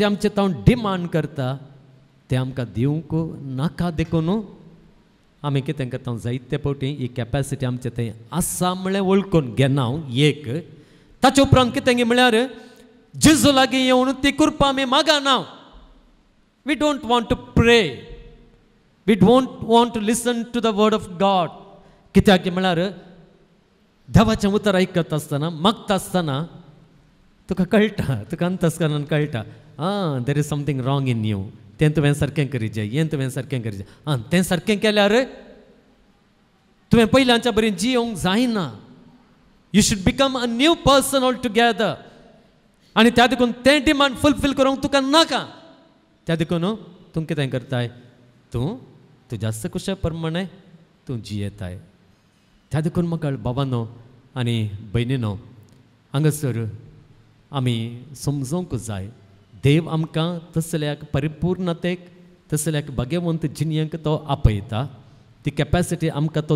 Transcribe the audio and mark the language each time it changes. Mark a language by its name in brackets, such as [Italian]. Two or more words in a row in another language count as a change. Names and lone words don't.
[Konkani] आमचे तो डिमांड करता ते आमकां दिवंक नाका देखून आमी कितें करता जायते फावटी ही कॅपॅसिटी आमचे थंय आसा म्हळ्यार वळखून घेना एक ताचे उपरांत कितें म्हळ्यार जेजू लागीं येवन ती कृपा आमी मागना [English] we don't want to pray we don't want to listen to the word of God [Konkani] कित्याक म्हळ्यार देवाचें उतर आयकता आसतना मागता आसतना तुका कळटा तुका अंतस्करणान कळटा [English] there is something wrong in you [Konkani] तें तुवें सारकें करीचें हें तुवें सारकें करीचें तें सारकें केल्यार तुवें पयल्याच्या बरें जियोंक जायना [English] you should become a new person all together [Konkani] आनी त्या देखून तें [English] demand fulfil [Konkani] करूंक तुका नाका त्या देखून तूं कितें करताय तूं तुज्या कुशा प्रमाणे तूं जियेताय त्या देखून म्हाका बाबानो आनी भयणीनो हांगासर आमी समजूंक जाय देव आमकां तसल्याक परिपूर्णतेक तसल्याक भाग्यवंत जिणेक तो आपयता ती कॅपॅसिटी आमकां तो